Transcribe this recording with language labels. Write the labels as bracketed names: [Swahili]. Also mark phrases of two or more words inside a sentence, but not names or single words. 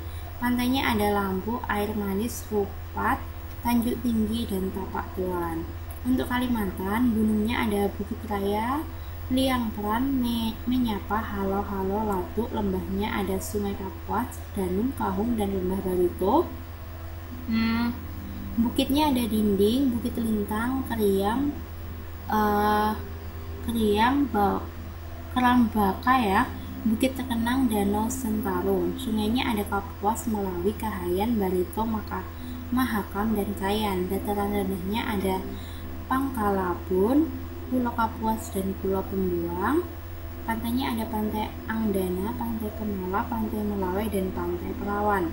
[Indonesian] Pantainya ada Lampu, Air Manis, Rupat, Tanjung Tinggi, dan Tapak Tuan. Untuk Kalimantan, gunungnya ada Bukit Raya, Liang Peran, Menyapa, Halo, Latuk. Lembahnya ada Sungai Kapuas, Danum, Kahung, dan Lembah Barito. Bukitnya ada Dinding, Bukit Lintang, Kriam, Kerambaka ya, Bukit Tekenang, Danau Sentarung. Sungainya ada Kapuas, Melawi, Kahayan, Barito, Mahakam, dan Kayan. Dataran rendahnya ada Pangkalabun, Pulau Kapuas, dan Pulau Pembuang. Pantainya ada Pantai Anggdana, Pantai Penola, Pantai Melawai, dan Pantai Perawan.